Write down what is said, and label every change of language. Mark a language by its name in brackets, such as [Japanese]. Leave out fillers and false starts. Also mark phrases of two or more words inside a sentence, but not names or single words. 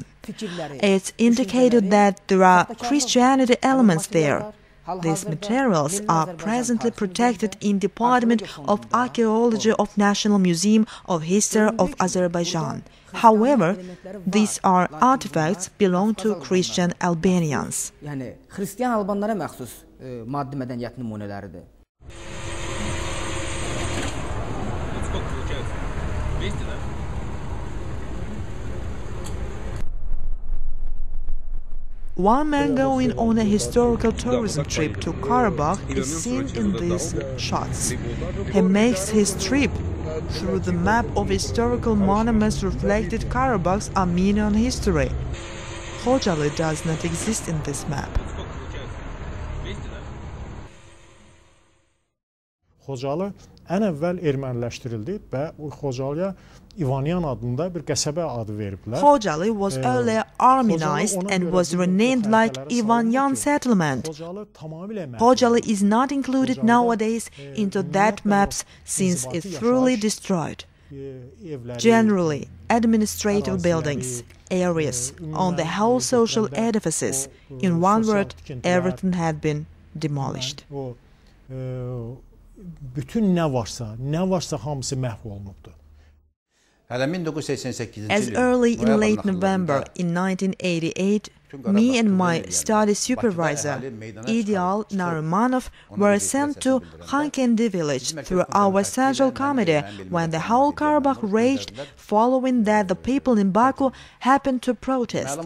[English] It indicated that there are Christianity elements there. These materials are presently protected in Department of Archaeology of National Museum of History of Azerbaijan. However, these are artifacts belong to Christian Albanians. [Azerbaijani] Yəni Xristian Albanlara məxsus maddi mədəniyyət nümunələridir. [English] One man going on a historical tourism trip to Karabakh is seen in these shots. He makes his trip through the map of historical monuments reflected Karabakh's Armenian history. Khojaly does not exist in this map. [Azerbaijani] Xojalı ən əvvəl erməniləşdirildi və Xojalıya İvanyan adında bir qəsəbə adı veriblər. [English] Khojaly was earlier Armenized and was renamed like Ivanyan settlement. Khojaly is not included nowadays into that maps since it's thoroughly destroyed. Generally, administrative buildings, areas, on the whole social edifices, in one word, everything had been demolished. [Azerbaijani] Bütün nə varsa hamısı məhv olunubdu. [English] As early in late November in 1988, me and my study supervisor, Ideal Narimanov, were sent to Khankendi village through our central committee when the whole Karabakh raged, following that the people in Baku happened to protest.